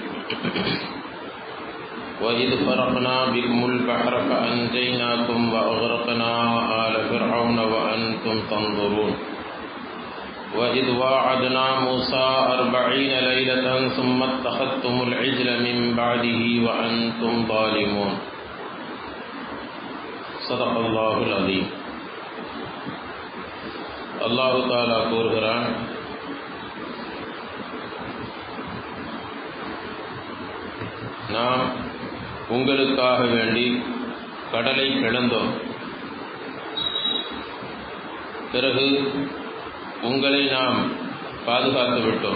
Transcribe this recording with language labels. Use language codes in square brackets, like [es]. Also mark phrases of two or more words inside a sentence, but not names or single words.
[ar] وإذ فرقنا بكم البحر فأنجيناكم وأغرقنا آل فرعون وأنتم تنظرون وإذ واعدنا موسى 40 ليلة ثم اتخذتم العجل من بعده وأنتم ظالمون صدق الله العظيم. [ta] அல்லாஹ் தஆலா கூறுகிறான், நாம் உங்களுக்காக வேண்டி கடலை பிளந்தோம், பிறகு உங்களை நாம் பாதுகாத்து விட்டோம்.